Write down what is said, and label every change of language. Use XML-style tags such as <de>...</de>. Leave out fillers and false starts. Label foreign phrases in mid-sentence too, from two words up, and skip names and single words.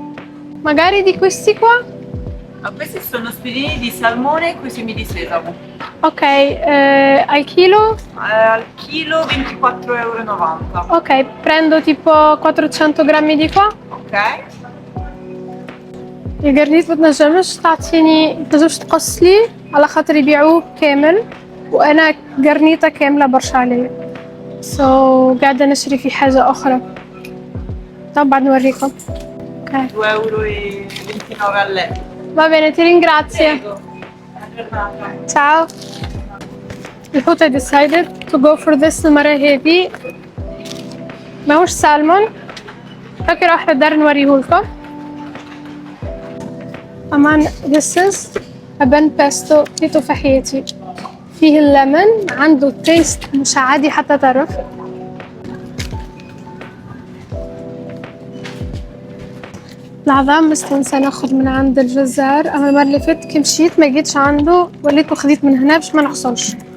<it>Magari di questi qua? Questi sono spiedini di salmone e coi semi di sesamo. Ok, al chilo? Al chilo 24,90 €. Ok, prendo tipo 400 grammi di qua. Ok?</it> <ar>الجرنيت متنجمش متنجمش تقص لي على خاطر يبيعوه كامل وانا جرنيطة كاملة برشا عليا. قاعدة نشري في حاجة اخرى. طب بعد نوريكم.</ar> <it>Okay. 2,29 € a letto. Va bene, ti ringrazio. Prego. Buona giornata. Ciao.</it> <en>الحوت I decided to go for this</en> <ar>المرة هذي. ماهوش سالمون. اوكي راح للدار نوريهولكم.</ar> <en>أمان this is a bun pesto</en> <ar>في تفاحيتي. فيه الليمون عنده تيست مش عادي حتى تعرف. العظام مستنسى ناخد من عند الجزار. أما المرة اللي فاتت كي مشيت ما جيتش عنده وليت وخذيت من هنا باش ما نحصلش.</ar>